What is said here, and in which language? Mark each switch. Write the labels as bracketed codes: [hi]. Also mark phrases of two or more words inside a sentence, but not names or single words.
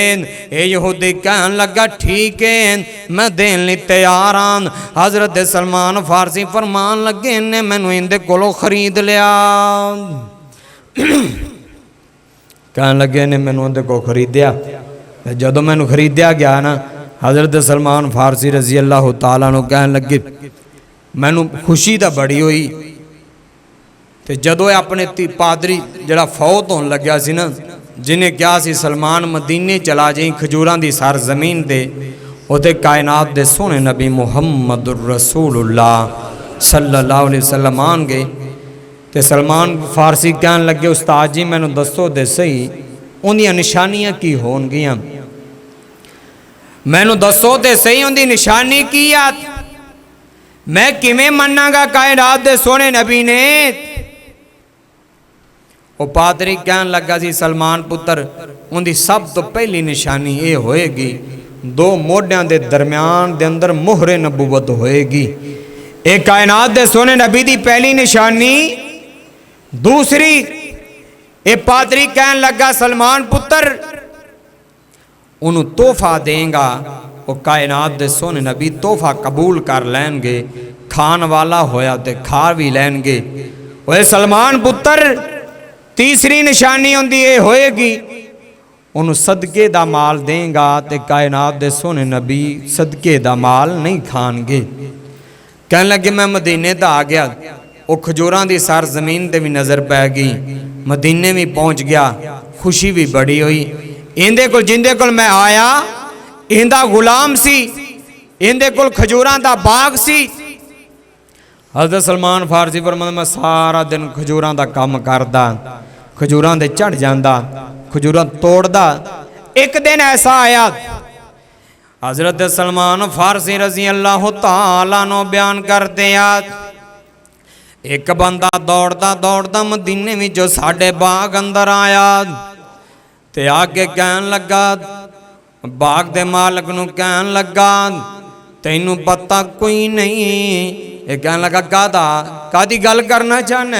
[pa] یہ یہودی کہن لگا ٹھیک ہے میں دین لئی تیار ہاں. حضرت سلمان فارسی فرمان لگے انہیں مینوں ایندے کولوں خرید لیا. کہن لگے نے مینوں اوہدے کول خریدیا، جدوں مینوں خریدیا گیا نا حضرت سلمان فارسی [ar] رضي الله تعالى عنه [pa] کہن لگے مینوں خوشی تو بڑی ہوئی، تو جدوں اپنے پادری جڑا فوت ہونے لگیا سی نا، جنہیں کہا سی سلمان مدینے چلا جائیں کھجوراں دی سر زمین دے، اتے کائنات دے سوہنے نبی [ar] محمد رسول الله صلى الله عليه وسلم [pa] آن گئے. تو سلمان فارسی کہن لگے استاد جی مینوں دسو دے سہی انہاندیاں نشانیاں کی ہون گیاں، مینوں دسو دے سہی ان کی نشانی کی آ، میں کویں مناں گا کائنات دے سوہنے نبی نے. وہ پادری کہن لگا سی سلمان پتر ان کی سب توں پہلی نشانی یہ ہووے گی دو موڈھیاں دے درمیان دے اندر مہرِ نبوت ہووے گی، ایک کائنات دے سوہنے نبی دی پہلی نشانی. دوسری یہ پادری کہن لگا سلمان پتر انہوں نے تحفہ دینگا، وہ کائنات دے سوہنے نبی تحفہ قبول کر لین گے، کھان والا ہویا تو کھا بھی لین گے. وہ سلمان پتر تیسری نشانی ان کی یہ ہووے گی انہوں نے صدقے دا مال دینگا تو کائنات دے سوہنے نبی صدقے دا مال نہیں کھان گے. کہن لگے میں مدینے تو آ گیا، وہ کھجوراں دی سر زمین تے بھی نظر پے گئی، مدینے بھی پہنچ گیا، خوشی بھی بڑی ہوئی. ایندے کول جیندے کول میں آیا ایندا غلام سی، ایندے کول کھجوراں دا باغ سی. حضرت سلمان فارسی فرماندا میں سارا دن کھجوراں دا کام کردا، کھجوراں دے چڑھ جاندا، کھجوراں توڑدا. ایک دن ایسا آیا حضرت سلمان فارسی [ar] رضي الله تعالى عنه [ur] بیان کرتے ہیں, [pa] ایک بندہ دوڑدا دوڑدا مدینے وچوں ساڈے باغ اندر آیا تے آ کے کہن لگا باغ دے مالک نوں کہن لگا تینوں پتا کوئی نہیں. یہ کہن لگا کادی گل کرنا چاہنا?